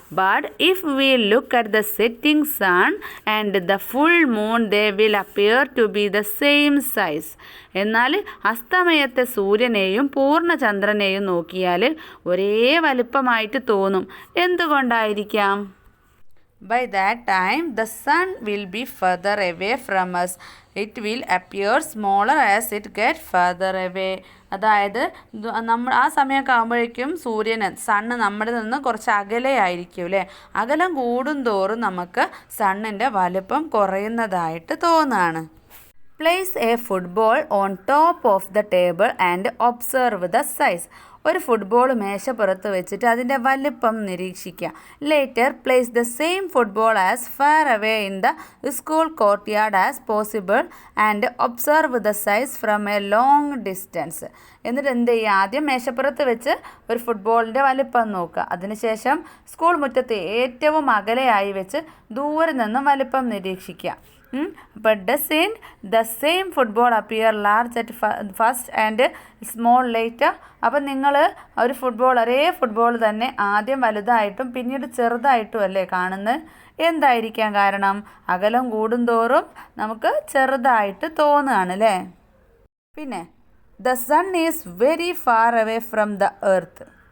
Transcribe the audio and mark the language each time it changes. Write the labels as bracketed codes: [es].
[en] But if we look at the setting sun and the full moon they will appear to be the same size. [ml] എന്നാൽ അസ്തമയത്തെ സൂര്യനെയും പൂർണ്ണചന്ദ്രനെയും നോക്കിയാൽ ഒരേ വലുപ്പമായിട്ട് തോന്നും. എന്തുകൊണ്ടായിരിക്കാം? [en] By that time the sun will be further away from us. It will appear smaller as it gets further away. [ml] അതായത് നമ്മൾ ആ സമയമൊക്കെ ആകുമ്പോഴേക്കും സണ്ണ് നമ്മുടെ നിന്ന് കുറച്ച് അകലെയായിരിക്കും അകലം കൂടുന്തോറും നമുക്ക് സണ്ണിൻ്റെ വലുപ്പം കുറയുന്നതായിട്ട് തോന്നുകയാണ്. [en] Place a football on top of the table and observe the size. [ml] ഒരു ഫുട്ബോൾ മേശപ്പുറത്ത് വെച്ചിട്ട് അതിൻ്റെ വലിപ്പം നിരീക്ഷിക്കുക. [en] Later place the same football as far away in the school courtyard as possible and observe the size from a long distance. [ml] എന്നിട്ട് എന്ത് ചെയ്യുക? ആദ്യം മേശപ്പുറത്ത് വെച്ച് ഒരു ഫുട്ബോളിൻ്റെ വലിപ്പം നോക്കുക. അതിനുശേഷം സ്കൂൾ മുറ്റത്ത് ഏറ്റവും അകലെയായി വെച്ച് ദൂരെ നിന്നും വലിപ്പം നിരീക്ഷിക്കുക. [en] But doesn't the same football appear large at first and small later? [ml] അപ്പം നിങ്ങൾ ഒരു ഒരേ ഫുട്ബോൾ തന്നെ ആദ്യം വലുതായിട്ടും പിന്നീട് ചെറുതായിട്ടും അല്ലേ കാണുന്നത്? എന്തായിരിക്കാം കാരണം? അകലം കൂടുന്തോറും നമുക്ക് ചെറുതായിട്ട് തോന്നുകയാണ് പിന്നെ [en] The sun is very far away from the earth.